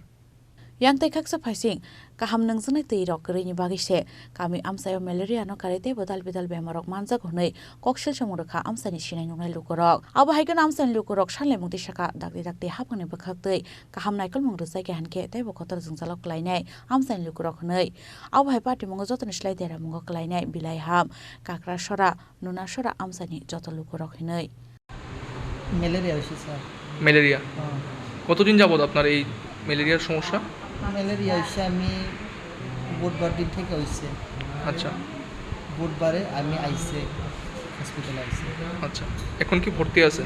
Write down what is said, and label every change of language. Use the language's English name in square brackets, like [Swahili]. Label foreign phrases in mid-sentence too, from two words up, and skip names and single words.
[Kok Borok] Yang tay kaksa phaising kaham nangsanai tei rok rini bagise kami amsayo malaria no karete bodal bidal bemarok manjak hunai kokshil samurkha amsani sinai nungai lukorok abo haikan amsani lukorok sanle mungti saka dakte hapani bakhaktei kaham naikol mung rjai ke hanke tei bokotor jingjalok klainai amsani lukorok hunai abo hai party mungo jotoni slai dera mungo klainai bilai ham kakra sora nuna sora amsani joto lukorok hunai [Bangla] ম্যালেরিয়া হয়েছে স্যার। ম্যালেরিয়া কতদিন যাবত আপনার এই ম্যালেরিয়ার সমস্যা? ম্যালেরিয়া হয়েছে আমি বুধবার দিন থেকে হয়েছে। আচ্ছা, বুধবারে আমি আইসে হসপিটালে আইসে। আচ্ছা, এখন কি ভর্তি আছেন?